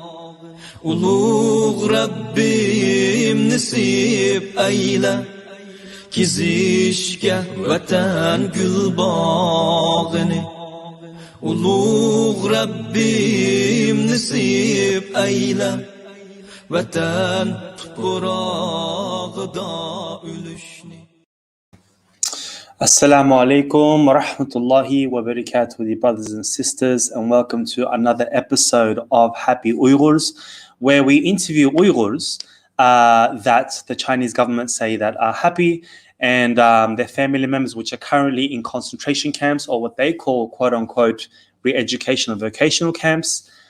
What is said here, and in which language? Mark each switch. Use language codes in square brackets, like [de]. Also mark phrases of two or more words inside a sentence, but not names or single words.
[uz] Ulug' Rabbim nasib ayla Kezishga vatan gulbog'ini Ulug' Rabbim nasib ayla Vatan tuprog'ida o'lishni. [ar] السلام عليكم ورحمة الله وبركاته, [en] dear brothers and sisters, and welcome to another episode of Happy Uyghurs, where we interview Uyghurs that the Chinese government say that are happy, and their family members which are currently in concentration camps, or what they call quote-unquote re-educational vocational camps.